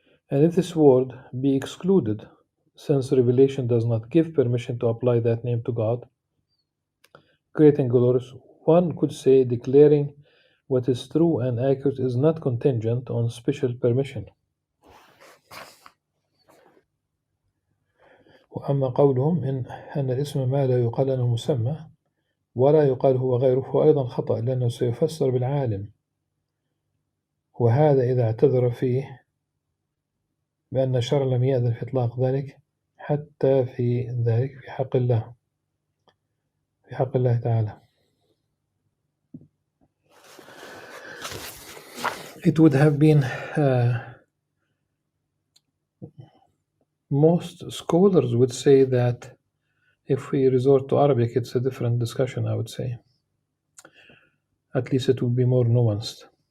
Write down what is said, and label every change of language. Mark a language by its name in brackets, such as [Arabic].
[English] And if this word be excluded, since revelation does not give permission to apply that name to God, great and glorious, one could say declaring what is true and accurate is not contingent on special permission. [Arabic] وأما قولهم أن الاسم ما لا يقال له مسمى ولا يقال هو غيره هو أيضا خطأ لأنه سيفسر بالعالم، وهذا إذا اعتذر فيه بأن الشرع لم يأذن في إطلاق ذلك حتى في ذلك في حق الله تعالى. [English] It would have been most scholars would say that if we resort to Arabic, it's a different discussion, I would say. At least it would be more nuanced.